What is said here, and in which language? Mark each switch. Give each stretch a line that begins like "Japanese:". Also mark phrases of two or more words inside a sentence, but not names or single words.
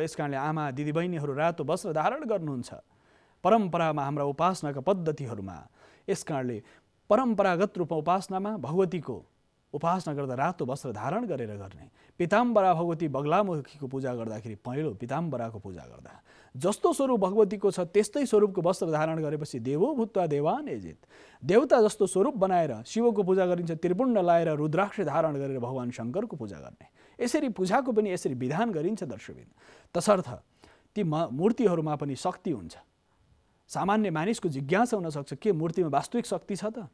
Nepali: यस कारणले आमा दिदीबहिनीहरू रातो वस्त्र धारण गर्नुहुन्छ परम्परामा, हाम्रा उपासनाका पद्धतिहरूमा। यस कारणले परम्परागत रूपमा उपासनामा भगवतीको उपासना गर्दा रातो वस्त्र धारण गरेर गर्ने। पीताम्बरा भगवती बगलामुखीको पूजा गर्दाखेरि पहेँलो पीताम्बराको पूजा गर्दा जस्तो स्वरूप भगवतीको छ त्यस्तै स्वरूपको वस्त्र धारण गरेपछि
Sanskrit: देवो भूत्वा देवान एजित,
Nepali: देवता जस्तो स्वरूप बनाएर शिवको पूजा गरिन्छ। त्रिपुण्ड लाएर रुद्राक्ष धारण गरेर भगवान शङ्करको पूजा गर्ने। यसरी पूजाको पनि यसरी विधान गरिन्छ दर्शकबिन। तसर्थ ती मूर्तिहरूमा पनि शक्ति हुन्छ। सामान्य मानिसको जिज्ञासा हुनसक्छ के मूर्तिमा वास्तविक शक्ति छ त?